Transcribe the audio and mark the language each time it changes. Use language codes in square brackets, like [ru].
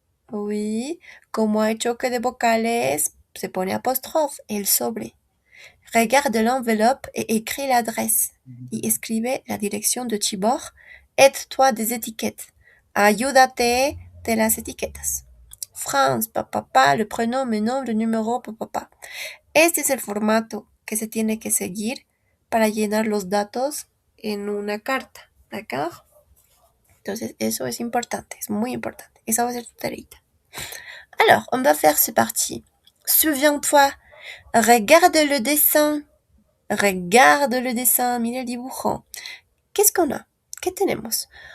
[es] Oui, como hay choque de vocales, se pone apostrophe, el sobre. [fr] Regarde l'enveloppe et écris l'adresse. [es] Y escribe la dirección de Tibor. [fr] Aide-toi des étiquettes. [es] Ayúdate de las etiquetas. France, papá, [fr] le prénom, [es] mi nombre, el número, papá. Este es el formato que se tiene que seguir para llenar los datos en una carta, ¿d'accord? Entonces, eso es importante, es muy importante. Esa va a ser tu tareita. [fr] Alors, on va faire ce parti. Souviens-toi, regarde le dessin. Regarde le dessin, [es] mira el dibujo. [fr] Qu'est-ce qu'on a? [es] ¿Qué tenemos?